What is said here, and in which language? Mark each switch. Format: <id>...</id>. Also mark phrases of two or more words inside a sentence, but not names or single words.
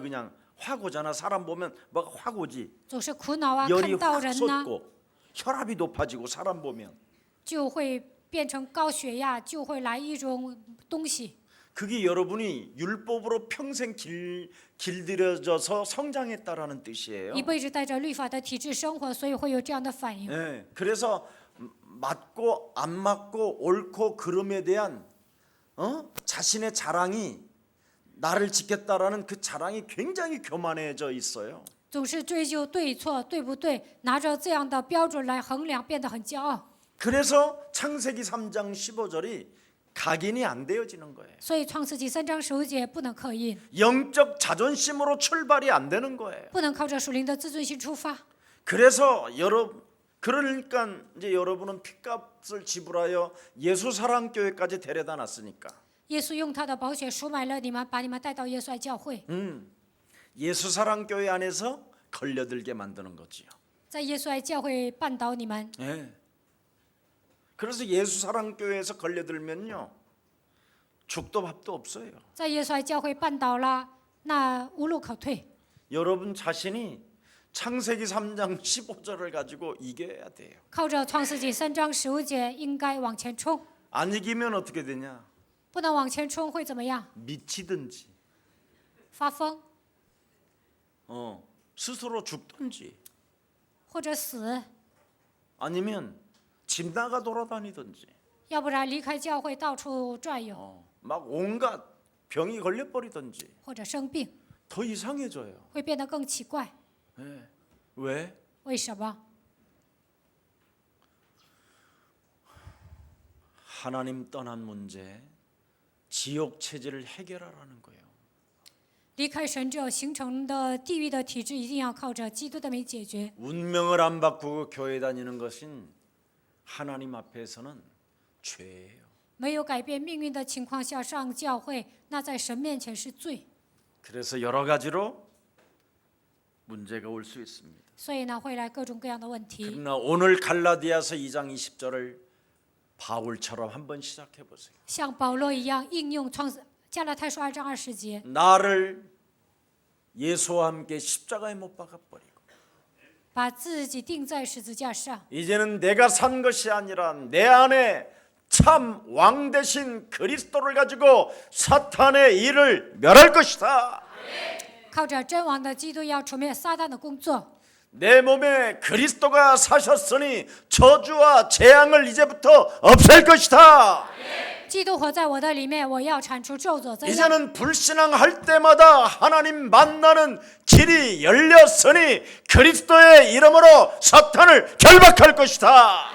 <ko>그냥 확 오잖아. 사람 보면 뭐가 확 오지.</ko> <zh>总是苦恼啊，</zh> <ko>열이</ko> <zh>看到</zh> <ko>확</ko> <zh>人呢，</zh> <ko>솟고 혈압이 높아지고 사람 보면</ko> <zh>就会变成高血压，就会来一种东西。</zh> <ko>그게 여러분이 율법으로 평생 길들여져서 성장했다라는 뜻이에요.</ko> <zh>一辈子带着律法的体制生活，所以会有这样的反应。</zh> <ko>그래서 맞고 안 맞고 옳고 그름에 대한 자신의 자랑이 나를 지켰다라는 그 자랑이 굉장히 교만해져 있어요.</ko> <zh>总是追究对错，对不对？拿着这样的标准来衡量，变得很骄傲。</zh> <ko>그래서 창세기 3장 15절이 각인이 안 되어지는 거예요.</ko> <zh>所以创世纪3章15节不能刻印，</zh> <ko>영적 자존심으로 출발이 안 되는 거예요.</ko> <zh>不能靠着属灵的自尊心出发。</zh> <ko>그래서 그러니까 이제 여러분은 핏값을 지불하여 예수사랑교회까지 데려다 놨으니까</ko> <zh>耶稣用他的宝血赎买了你们，把你们带到耶稣爱教会，</zh> <ko>예수사랑교회 안에서 걸려들게 만드는 거지요.</ko> <zh>在耶稣爱教会绊倒你们。</zh> <ko>예. 그래서 예수 사랑 교회에서 걸려들면요, 죽도 밥도 없어요.</ko> <zh>在耶稣爱教会绊倒了，那无路可退。</zh> <ko>여러분 자신이 창세기 3장 15절을 가지고 이겨야 돼요.</ko> <zh>靠着创世纪3章15节，应该往前冲。</zh> <ko>안 이기면 어떻게 되냐?</ko> <zh>不能往前冲会怎么样？</zh> <ko>미치든지,</ko> <zh>发疯，</zh> <ko>스스로 죽든지,</ko> <zh>或者死，</zh> <ko>아니면 집 나가 돌아다니든지,</ko> <zh>要不然离开教会到处转悠，</zh> <ko>막 온갖 병이 걸려버리든지</ko> <zh>或者生病，</zh> <ko>더 이상해져요.</ko> <zh>会变得更奇怪。</zh> <ko>네. 왜?</ko> <zh>为什么？</zh> <ko>하나님 떠난 문제, 지옥 체제를 해결하라는 거예요.</ko> <zh>离开神之后形成的地狱的体制，一定要靠着基督的没解决。</zh> <ko>운명을 안 바꾸고 교회 다니는 것은 하나님 앞에서는 죄예요.</ko> <zh>没有改变命运的情况下上教会，那在神面前是罪。</zh> <ko>그래서 여러 가지로 문제가 올 수 있습니다.</ko> <zh>所以呢，会来各种各样的问题。</zh> <ko>그러나 오늘 갈라디아서 2장 20절을 바울처럼 한번 시작해 보세요.</ko> <zh>像保罗一样应用加拉太书2章20节，</zh> <ko>나를 예수와 함께 십자가에 못 박아 버리고</ko> <zh>把自己钉在十字架上。</zh> <ko>이제는 내가 산 것이 아니라 내 안에 참 왕 대신 그리스도를 가지고 사탄의 일을 멸할 것이다.</ko> <zh>靠着真王的基督，要除灭撒旦的工作。</zh> <ko>내 몸에 그리스도가 사셨으니 저주와 재앙을 이제부터 없앨 것이다.</ko> <zh>基督活在我的里面，我要铲除咒诅灾难。</zh> <ko>이제는 불신앙할 때마다 하나님 만나는 길이 열렸으니 그리스도의 이름으로 사탄을 결박할 것이다.</ko>